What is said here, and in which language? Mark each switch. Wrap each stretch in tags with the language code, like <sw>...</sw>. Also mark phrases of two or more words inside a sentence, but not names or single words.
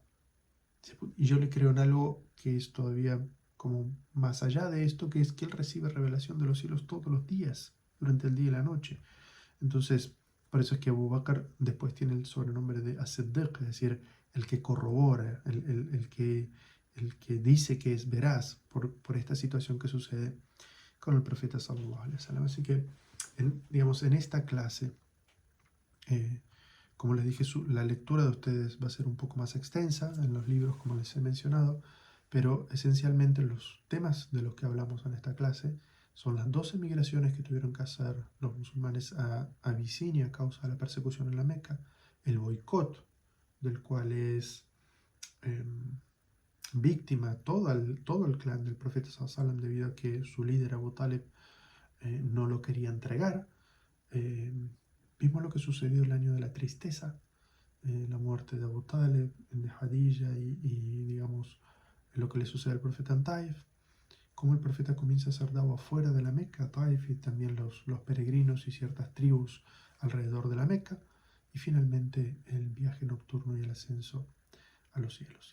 <es>Y yo le creo en algo que es todavía como más allá de esto, que es que él recibe revelación de los cielos todos los días, durante el día y la noche. Entonces, por eso es que Abu Bakr después tiene el sobrenombre de As-Siddiq, es decir, el que corrobora, el que dice que es veraz por esta situación que sucede con el profeta</es> <ar>صلى الله عليه وسلم.</ar> <es>Así que, digamos, en esta clase, como les dije, la lectura de ustedes va a ser un poco más extensa en los libros, como les he mencionado, pero esencialmente los temas de los que hablamos en esta clase son las 12 migraciones que tuvieron que hacer los musulmanes a Abisinia a causa de la persecución en la Meca, el boicot del cual es víctima todo el clan del profeta</es> <ar>صلى الله عليه وسلم</ar> <es>debido a que su líder Abu Talib no lo quería entregar. Vimos lo que sucedió el año de la tristeza, la muerte de Abu Talib, de Hadilla y digamos lo que le sucede al profeta en Taif, cómo el profeta comienza a hacer dawa fuera de la Meca, Taif, y también los peregrinos y ciertas tribus alrededor de la Meca, y finalmente el viaje nocturno y el ascenso a los cielos.</es>